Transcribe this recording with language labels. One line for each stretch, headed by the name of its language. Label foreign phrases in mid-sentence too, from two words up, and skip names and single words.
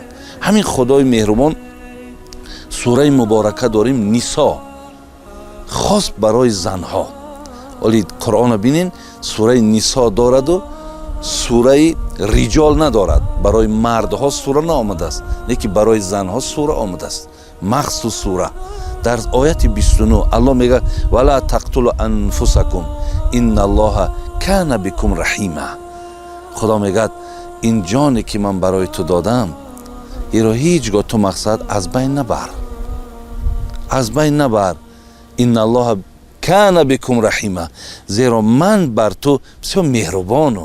Tajik: ҳамин худои меҳрубон сураи муборака дорем нисо, хос барои занҳо. оли қуръона бинен сураи нисо дораду сураи риҷол надорад. барои мардҳо сура наомадааст, лекин барои занҳо сура омадааст. махсус сура дар ояти 29 аллоҳ мега
Arabic: ولا تقتلوا أنفسكم إن الله كان بكم رحيما.
Tajik: худо мегад ин ҷоне ки ман барои ту додам иро ҳеҷ гоҳ ту мақсад аз байн набар. аз байн набар.
Arabic: إن الله كان بكم رحيما.
Tajik: зеро ман бар ту бисёр меҳрубонам.